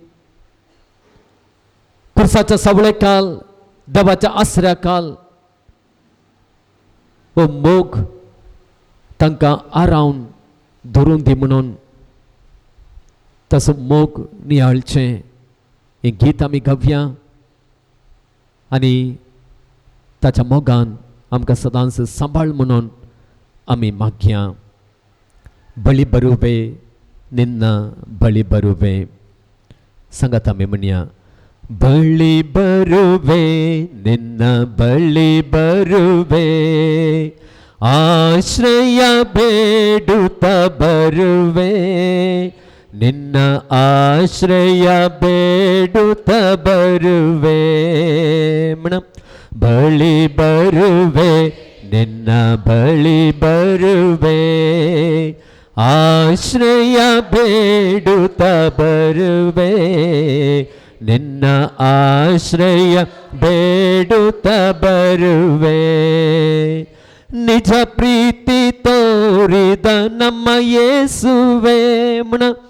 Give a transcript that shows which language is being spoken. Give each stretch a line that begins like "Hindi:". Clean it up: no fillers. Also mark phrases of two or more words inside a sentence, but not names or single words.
Konkani: कुर्साच्या सावळे काल देवाच्या आसऱ्या काल हो मोग तांकां आरावन धरून दी म्हणून तसो मोग नियाळचें हें गीत आमी गावया आनी ताच्या मोगान आमकां सदांच सांबाळ म्हणून आमी मागया.
Kannada: ಬಳಿ ಬರುವೆ ನಿನ್ನ ಬಳಿ ಬರುವೆ
Konkani: सांगात आमी म्हणया.
Kannada: ಬಳಿ ಬರುವೆ ನಿನ್ನ ಬಳಿ ಬರುವೆ ಆಶ್ರಯ ಬೇಡುತ್ತ ಬರುವೆ ನಿನ್ನ ಆಶ್ರಯ ಬೇಡುತ್ತ ಬರುವೆ ಬಳಿ ಬರುವೆ ನಿನ್ನ ಬಳಿ ಬರುವೆ ಆಶ್ರಯ ಬೇಡುತ್ತ ಬರುವೆ ನಿನ್ನ ಆಶ್ರಯ ಬೇಡುತ್ತ ಬರುವೆ ನಿಜ ಪ್ರೀತಿ ತೋರಿದ ನಮ್ಮ ಯೇಸುವೆ ಮುಣ